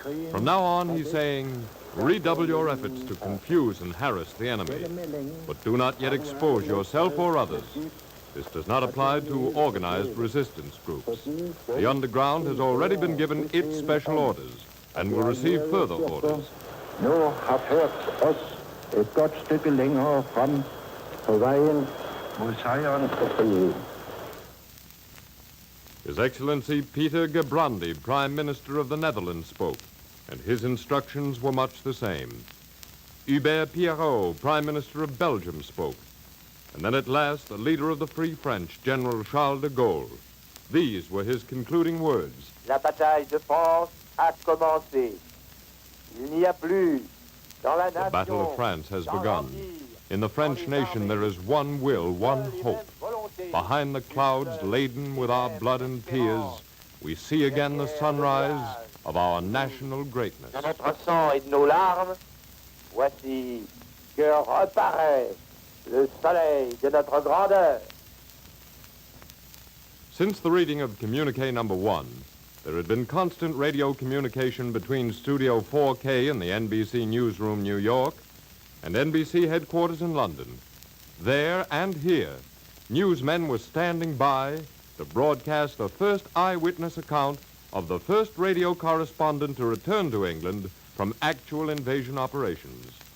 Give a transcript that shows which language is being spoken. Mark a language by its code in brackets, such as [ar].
[en] From now on, he's saying, redouble your efforts to confuse and harass the enemy, but do not yet expose yourself or others. This does not apply to organized resistance groups. The underground has already been given its special orders and will receive further orders. [da] Nu har ført os et godt stykke længere frem på vejen mod sejren og friheden. [en] His Excellency Peter Gebrandi, Prime Minister of the Netherlands, spoke, and his instructions were much the same. Hubert Pierrot, Prime Minister of Belgium, spoke. And then at last, the leader of the Free French, General Charles de Gaulle. These were his concluding words. [fr] La bataille de France a commencé. Il n'y a plus dans la nation. [en] The Battle of France has begun. In the French nation, there is one will, one hope. Behind the clouds laden with our blood and tears, we see again the sunrise of our national greatness. [fr] De notre sang et de nos larmes, voici que reparaît le soleil de notre grandeur. [en] Since the reading of Communique Number 1, there had been constant radio communication between Studio 4K in the NBC Newsroom, New York, and NBC headquarters in London. There and here, newsmen were standing by to broadcast the first eyewitness account of the first radio correspondent to return to England from actual invasion operations.